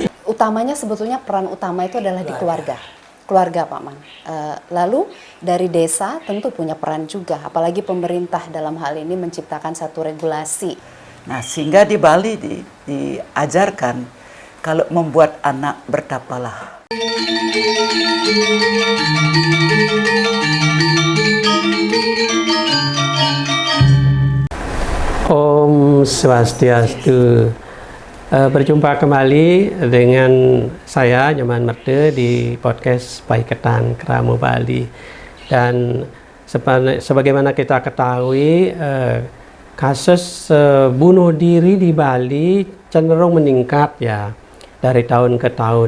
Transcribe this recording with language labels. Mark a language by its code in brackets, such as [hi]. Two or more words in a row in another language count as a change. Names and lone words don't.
[id] Utamanya sebetulnya peran utama itu adalah di keluarga Pak Man. Lalu dari desa tentu punya peran juga, apalagi pemerintah dalam hal ini menciptakan satu regulasi. Nah, sehingga di Bali diajarkan kalau membuat anak bertapalah. [ban] Om Swastiastu. [id] Berjumpa kembali dengan saya Nyoman Merde di podcast Paiketan Keramo Bali. Dan sebagaimana kita ketahui, kasus bunuh diri di Bali cenderung meningkat ya dari tahun ke tahun.